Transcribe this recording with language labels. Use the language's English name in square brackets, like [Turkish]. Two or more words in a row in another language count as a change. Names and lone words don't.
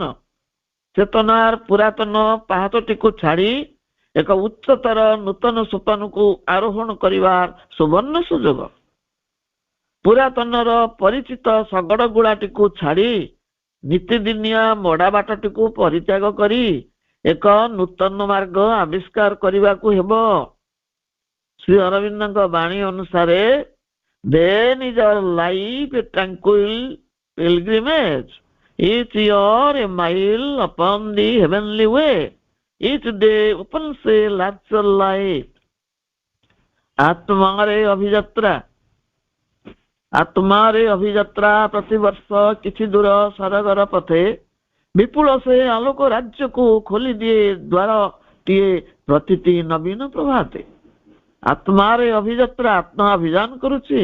[Odia] ଚେତନାର ପୁରାତନ ପାହାଚଟିକୁ ଛାଡ଼ି ଏକ ଉଚ୍ଚତର ନୂତନ ସୋପାନକୁ ଆରୋହଣ କରିବାର ସୁବର୍ଣ୍ଣ ସୁଯୋଗ। ପୁରାତନର ପରିଚିତ ଶଗଡ଼ ଗୁଳାଟିକୁ ଛାଡ଼ି ନୀତିଦିନିଆ ମୋଡ଼ା ବାଟଟିକୁ ପରିତ୍ୟାଗ କରି ଏକ ନୂତନ ମାର୍ଗ ଆବିଷ୍କାର କରିବାକୁ ହେବ। ଶ୍ରୀ ଅରବିନ୍ଦଙ୍କ ବାଣୀ ଅନୁସାରେ [English] Then is our life a tranquil pilgrimage, each year a mile upon the heavenly way, each day opens a larger light. [Odia] ଆତ୍ମାରେ ଅଭିଯାତ୍ରା। ଆତ୍ମାରେ ଅଭିଯାତ୍ରା ପ୍ରତିବର୍ଷ କିଛି ଦୂର ସରଗର ପଥେ ବିପୁଳ ସେ ଆଲୋକ ରାଜ୍ୟକୁ ଖୋଲିଦିଏ ଦ୍ୱାରଟିଏ ପ୍ରତିଟି ନବୀନ ପ୍ରଭାତେ। ଆତ୍ମାରେ ଅଭିଯାତ୍ରା, ଆତ୍ମା ଅଭିଯାନ କରୁଛି।